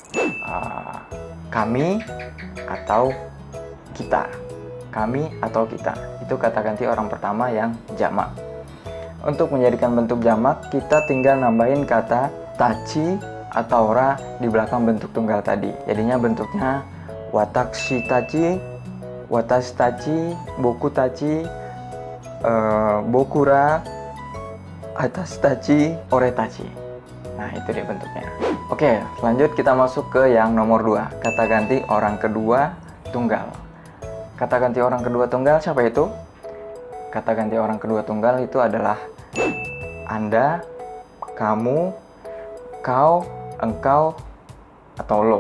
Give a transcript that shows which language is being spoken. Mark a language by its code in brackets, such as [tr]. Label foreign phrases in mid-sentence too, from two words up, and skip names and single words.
[id] Kami atau kita. Kami atau kita. Itu kata ganti orang pertama yang jamak. Untuk menjadikan bentuk jamak, kita tinggal nambahin kata tachi atau ra di belakang bentuk tunggal tadi. Jadinya bentuknya [ja] 私たち、私たち、僕たち、僕ら、あたしたち、俺たち. [id] Nah, itu dia bentuknya. Oke, lanjut kita masuk ke yang nomor 2. Kata ganti orang kedua tunggal. Kata ganti orang kedua tunggal siapa itu? Kata ganti orang kedua tunggal itu adalah Anda, kamu, kau, engkau, atau lo.